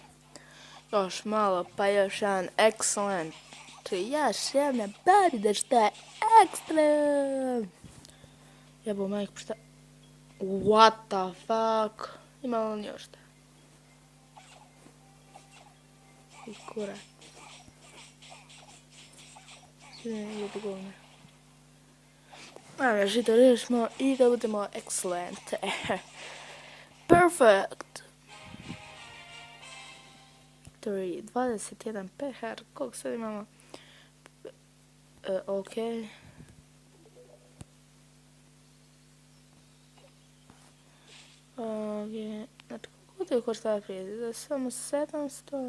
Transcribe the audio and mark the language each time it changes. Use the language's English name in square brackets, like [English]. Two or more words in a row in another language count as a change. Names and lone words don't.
[Croatian] Još malo, pa još jedan excellent, još jedna pobjeda što je ekstrem. Jebo majku, šta, [English] what the fuck, [Croatian] ima li još šta? I kurac. Svi ne jedu govne. Ajme, žito riješimo i da budemo excellent. Perfect. 21 pehar, koliko sad imamo? Ok. Znači, koliko je košta prije? Za samo 700.